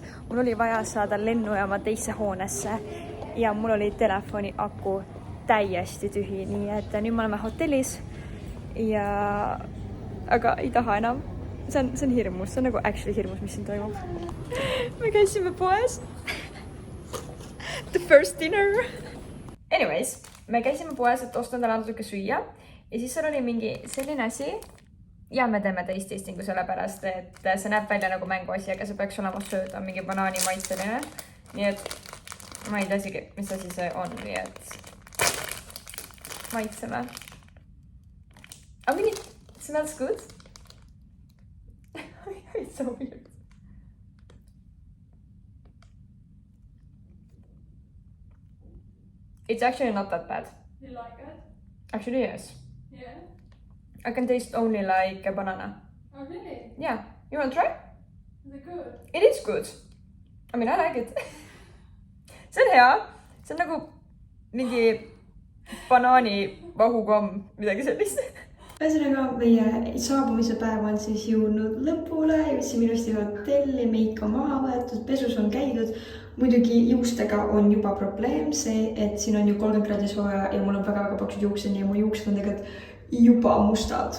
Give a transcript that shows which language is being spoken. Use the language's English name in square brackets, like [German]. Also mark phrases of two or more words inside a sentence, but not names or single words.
[Estonian] Mul oli vaja saada lennujaama teisse hoonesse ja mul oli telefoni aku täiesti tühi, nii et nüüd me oleme hotellis aga ei taha enam. See on hirmus, see on nagu actually hirmus, mis siin toimub. Me käisime poes. [English] The first dinner. [Estonian] Anyways, me käisime poes, et osta endale natuke süüa ja siis seal oli mingi selline asi ja me teeme teist testingu sellepärast, et see näeb välja nagu mänguasi, aga see peaks olema sööda mingi banaani maitseline. Nii et ma ei tea isegi, mis asi see on, nii et maitseme. [English] I mean, it smells good. It's so weird. It's actually not that bad. You like it? Actually, yes. Yeah. I can taste only like a banana. Oh, really? Yeah. You want to try? Is it good? It is good. I mean, I like it. [Estonian] See on hea. See on nagu mingi banaani vahukomm, midagi sellist. Ühesõnaga, meie saabumise päev on siis jõudnud lõpule, jõudsime ilusti hotelli, meik on maha võetud, pesus on käidud. Muidugi juustega on juba probleem see, et siin on ju 30 kraadi sooja ja mul on väga paksud juuksed ja mu juuksed on tegelikult juba mustad.